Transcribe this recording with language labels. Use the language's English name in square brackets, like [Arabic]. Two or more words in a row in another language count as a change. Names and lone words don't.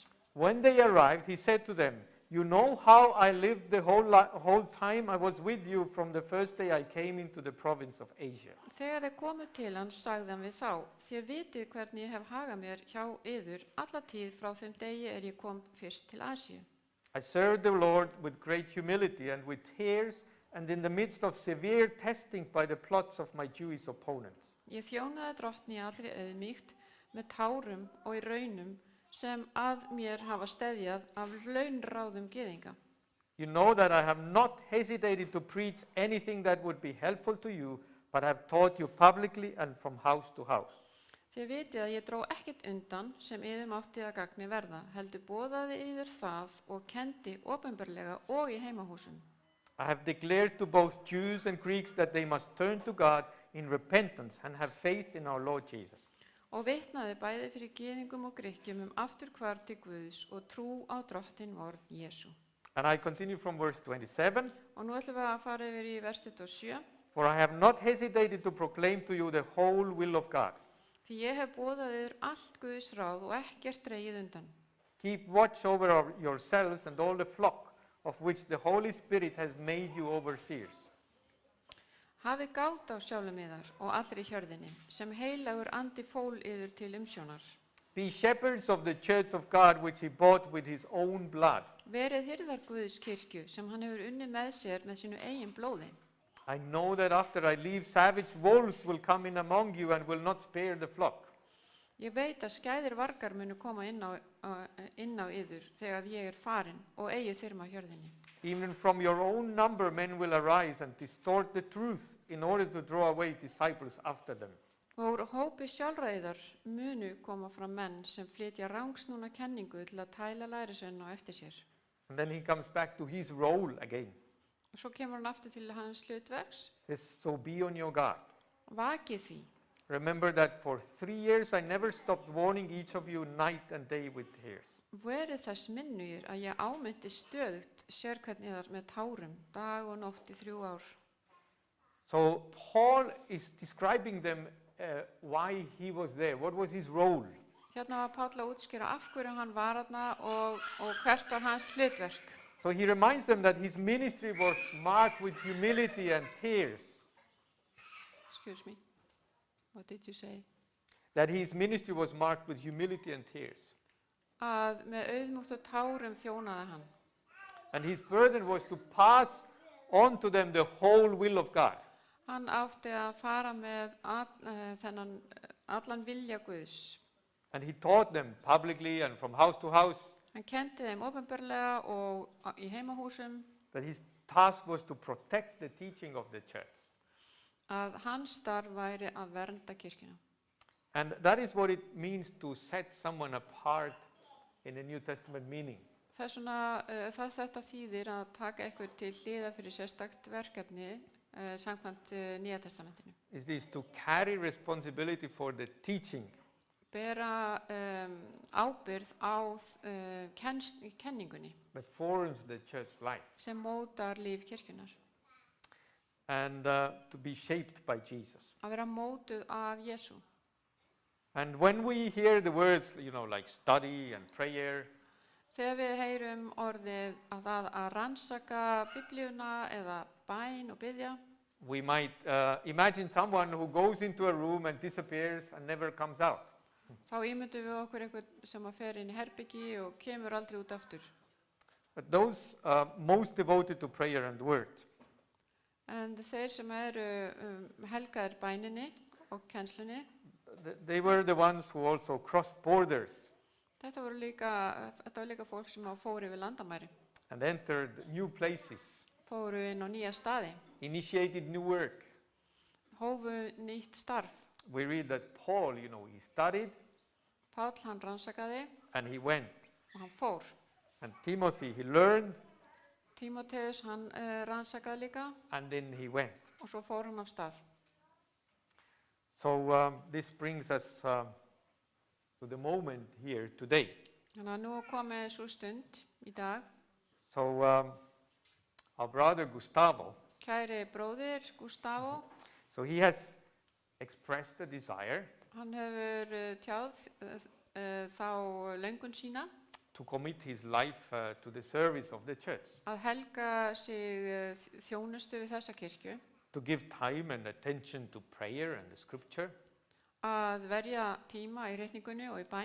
[English] When they arrived, he said to them, "You know how I lived the whole time I was with you from the first day I came into the province of Asia. [Icelandic] Þegar þeir komu til hans, sagði hann við þá, þér vitið hvernig ég hef hagað mér hjá yður alla tíð frá þeim degi ég kom fyrst til Asíu. [English] I served the Lord with great humility and with tears and in the midst of severe testing by the plots of my Jewish opponents. [Icelandic] Ég þjónaði drottni í allri auðmýkt með tárum og í raunum sem að mér hafa steðjað af launráðum gyðinga. [English] You know that I have not hesitated to preach anything that would be helpful to you, but have taught you publicly and from house to house. [Icelandic] Þið vitið að ég dró ekkert undan sem yður mátti að gagni verða, heldur boðaði yður það og kendi opinberlega og í heimahúsum. [English] I have declared to both Jews and Greeks that they must turn to God in repentance and have faith in our Lord Jesus. [Icelandic] Og vitnaði bæði fyrir gyðingum og Grikkjum afturhvarf til Guðs og trú á drottin vorn Jesú. [English] And I continue from verse 27. [Icelandic] Og nú ætlum við að fara yfir í vers 27. [English] For I have not hesitated to proclaim to you the whole will of God. [Icelandic] Því ég hef boðað yður allt Guðs ráð og ekkert dregið undan. [English] Keep watch over yourselves and all the flock of which the Holy Spirit has made you overseers. [Icelandic] Hafið gát á sjálfum yðar og allri hjörðinni, sem heilagur andi fól yður til umsjónar. [English] Be shepherds of the church of God which he bought with his own blood. [Icelandic] Verið hirðar Guðs kirkju sem hann hefur unnið með sér með sínu eigin blóði. [English] I know that after I leave, savage wolves will come in among you and will not spare the flock. [Icelandic] Ég veit að skæðir vargar munu koma inn á yður þegar ég farin og eigi þyrma hjörðinni. [English] Even from your own number men will arise and distort the truth in order to draw away disciples after them. [Icelandic] Og úr hópi sjálfræðar munu koma fram menn sem flytja rangsnúna kenningu til að tæla lærisveina á eftir sér. [English] And then he comes back to his role again. [Icelandic] Og svo kemur hann aftur til hans hlutverks. [English] Says, so be on your guard. [Icelandic] Vakið því. [English] Remember that for 3 years I never stopped warning each of you night and day with tears. [Icelandic] Verið þess minnugir að ég ámyndi stöðugt sérkvæmt yðar með tárum dag og nótt í 3 ár. [English] So Paul is describing them why he was there. What was his role? [Icelandic] Hérna var Páll að útskýra af hverju hann var þarna og hvert var hans hlutverk. [English] So he reminds them that his ministry was marked with humility and tears. Excuse me. What did you say? That his ministry was marked with humility and tears. [Icelandic] Að með auðmúkt og tárum þjónaði hann. [English] And his burden was to pass on to them the whole will of God. [Icelandic] Hann átti að fara með þennan allan vilja Guðs. [English] And he taught them publicly and from house to house [Icelandic] Hann kendi þeim opinberlega og í heimahúsum [English] that his task was to protect the teaching of the church. [Icelandic] að hans starf væri að vernda kirkjuna. [English] And that is what it means to set someone apart in the New Testament meaning. [Icelandic] Þetta þýðir að taka eitthvað til hliðar fyrir sérstakt verkefni samkvæmt Nýja testamentinu. [English] It is to carry responsibility for the teaching. [Icelandic] Bera ábyrgð á kenningunni [English] That forms the church life. [Icelandic] sem mótar líf kirkjunar. [English] And to be shaped by Jesus. [Icelandic] Að vera mótuð af Jesú. [English] And when we hear the words, like study and prayer, [Icelandic] Þegar við heyrum orðið að það að rannsaka Biblíuna eða bæn og biðja, [English] We might imagine someone who goes into a room and disappears and never comes out. [Icelandic] Þá ímyndum við okkur einhvern sem að fer inn í herbyggi og kemur aldrei út aftur. [English] But those most devoted to prayer and word, [Icelandic] En þeir sem eru helgaðir bæninni og kennslunni, [English] they were the ones who also crossed borders [Icelandic] þetta var líka fólk sem fóru yfir landamæri, [English] and entered new places, [Icelandic] fóru inn á nýja staði, [English] initiated new work. [Icelandic] hófu nýtt starf. [English] We read that Paul, he studied [Icelandic] Páll hann rannsakaði [English] and he went. [Icelandic] og hann fór. [English] And Timothy, he learned [Icelandic] Tímóteus hann rannsakaði líka [English] and then he went. [Icelandic] og svo fór hann af stað. [English] So this brings us to the moment here today. [Icelandic] Þannig að nú er komið svo stund í dag. [English] So our brother Gustavo, [Icelandic] Kæri bróðir Gustavo, [English] so he has expressed a desire [Icelandic] hann hefur tjáð þá löngun sína [English] to commit his life to the service of the church, [Icelandic] að helga sig þjónustu við þessa kirkju, [English] to give time and attention to prayer and the scripture, [Icelandic] að verja tíma í reikningunni og í bæn,